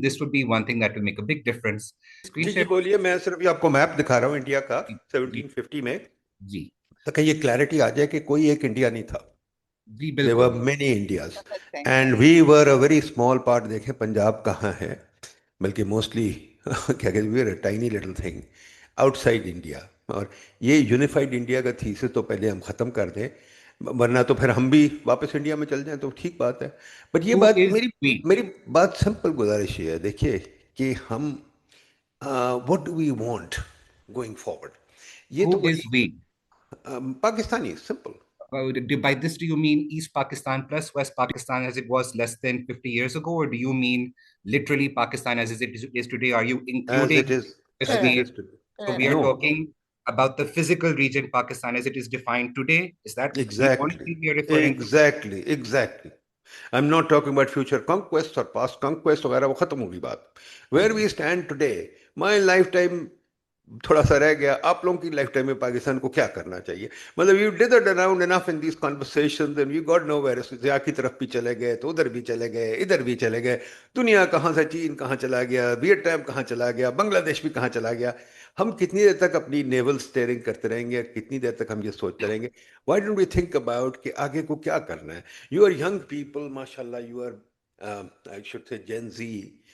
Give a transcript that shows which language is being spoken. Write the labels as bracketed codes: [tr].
[en] This would be one thing that will make a big difference. [ur] جی بولیے. میں صرف آپ کو میپ دکھا رہا ہوں انڈیا کا 1750 میں. جی تاکہ یہ کلیئرٹی آ جائے کہ کوئی ایک انڈیا نہیں تھا. جی [en] There were [ur] بالکل. [en] many Indias and we were a very small part. [ur] دیکھیں پنجاب کہاں ہے، بلکہ موسٹلی کیا کہتے ہیں [en] Tiny little thing outside India. [ur] اور یہ یونیفائڈ انڈیا کا تھیسس تو پہلے ہم ختم کر دیں، ورنہ تو پھر ہم بھی واپس انڈیا میں چل جائیں تو ٹھیک بات ہے. بٹ یہ بات میری بات سمپل گزارش یہ ہے. دیکھیے کہ ہم [en] what do we want going forward. [ur] یہ تو [en] Who is we? [ur] Pakistani simple. [en] By this, do you mean East Pakistan plus West Pakistan as it was less than 50 years ago, or do you mean literally Pakistan as it is today? Are you including as it is today? So we are No. talking about the physical region Pakistan as it is defined today. Is that the only thing we are referring to? Exactly. I'm not talking about future conquests or past conquests [ur] وغیرہ، وہ ختم ہوگی بات. [en] Where we stand today, my lifetime [ur] تھوڑا سا رہ گیا. آپ لوگوں کی لائف ٹائم میں پاکستان کو کیا کرنا چاہیے؟ مطلب [en] You dithered around enough in these conversations and you got nowhere. [ur] Zia کی طرف بھی چلے گئے تو ادھر بھی چلے گئے، ادھر بھی چلے گئے. دنیا کہاں سے، چین کہاں چلا گیا، ویتنام کہاں چلا گیا، بنگلہ دیش بھی کہاں چلا گیا. ہم کتنی دیر تک اپنی نیول اسٹیئرنگ کرتے رہیں گے؟ کتنی دیر تک ہم یہ سوچتے رہیں گے؟ [en] why don't we think about [ur] کہ آگے کو کیا کرنا ہے؟ [en] You are young people ماشاء اللہ، you are I should say Gen Z.